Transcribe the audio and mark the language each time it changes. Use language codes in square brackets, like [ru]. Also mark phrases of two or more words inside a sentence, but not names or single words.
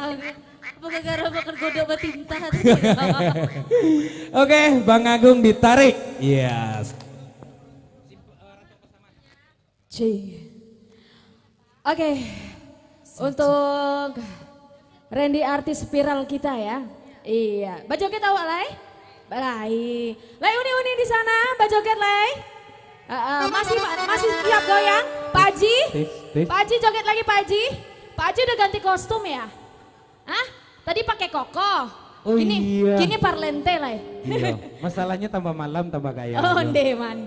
[min] Apa gara-gara makan godok batinta. [id] Oke, Bang Agung ditarik. Yes. Oke, untuk Randy artis viral kita ya. Iya, [min] bajoget awak lay. Balai. Lay uni-uni di sana, bajoget lay. [id] Masih siap goyang, Pak Haji? Tis. Pak Haji joget lagi Pak Haji. Pak Haji udah ganti kostum ya? Hah? Tadi pakai koko. Oh iya. [min] Kini parlente lay. [id] Iya. Masalahnya tambah malam tambah gaya. [min] Oh, mande.